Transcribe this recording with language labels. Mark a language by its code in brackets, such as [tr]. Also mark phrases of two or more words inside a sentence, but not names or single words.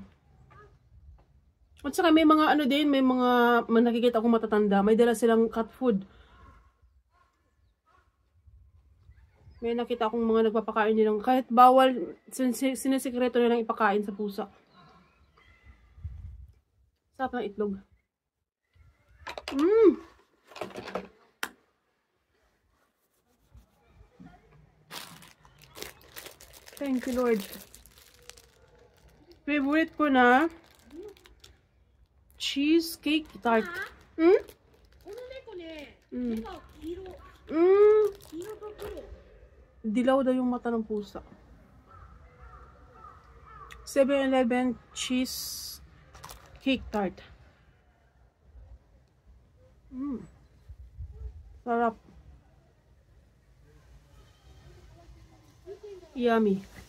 [tl] At saka may mga ano din, may mga nakikita akong matatanda, may dala silang cat food. May nakita akong mga nagpapakain nilang, kahit bawal, sinisikreto nilang ipakain sa pusa. Sarap ng itlog. [en] Thank you, Lord. [tl] Favorite ko na cheesecake tart. [ja] この猫ね、目が黄色。黄色と黒。 [tl] Dilaw daw yung mata ng pusa. 7-Eleven cheesecake tart. Sarap. Yummy.